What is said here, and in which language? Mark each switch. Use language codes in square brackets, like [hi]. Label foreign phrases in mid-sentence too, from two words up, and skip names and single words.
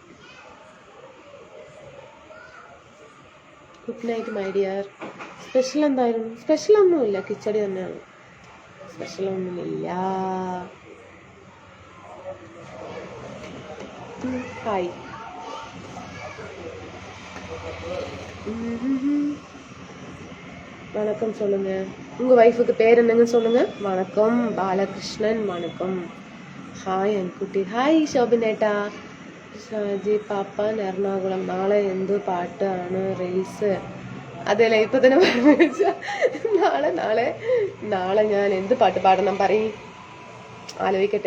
[en] good night my dear. [ml] സ്പെഷ്യൽ എന്തായിരുന്നു? സ്പെഷ്യലൊന്നുമില്ല, കിച്ചടി തന്നെയാണ്. സ്പെഷ്യലൊന്നുമില്ല. ഹായ്. [ta] வணக்கம் சொல்லுங்க. உங்கள் ஒய்ஃபுக்கு பேர் என்னங்க சொல்லுங்க. வணக்கம் பாலகிருஷ்ணன். வணக்கம். [ml] ഹായ് അൻകുട്ടി. ഹായ് ശോഭിനേട്ടാ. ഷാജി പാപ്പാൻ, എറണാകുളം. നാളെ എന്ത് പാട്ടാണ് റീൽസ്? അതെല്ലേ, ഇപ്പൊ തന്നെ നാളെ ഞാൻ എന്ത് പാട്ട് പാടണം പറയും, ആലോചിക്കട്ടെ.